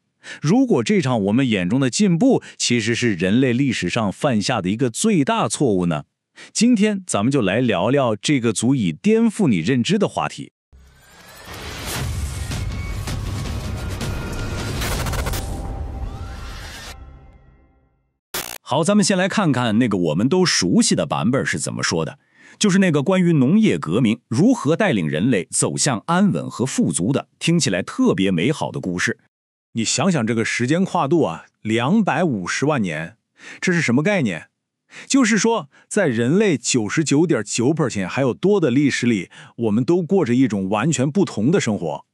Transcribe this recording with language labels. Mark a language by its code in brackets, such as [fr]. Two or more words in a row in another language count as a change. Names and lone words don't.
[zh] 如果這場我們眼中的進步其實是人類歷史上犯下的一個最大錯誤呢？今天咱們就來聊聊這個足以顛覆你認知的話題。好，咱們先来看看那個我们都熟悉的版本是怎麼說的，就是那個關於農業革命如何帶領人類走向安穩和富足的，聽起來特別美好的故事。你想想这個時間跨度啊，250萬年，這是什麼概念？就是說，在人類99.9%還有多的歷史裡，我們都過着一種完全不同的生活。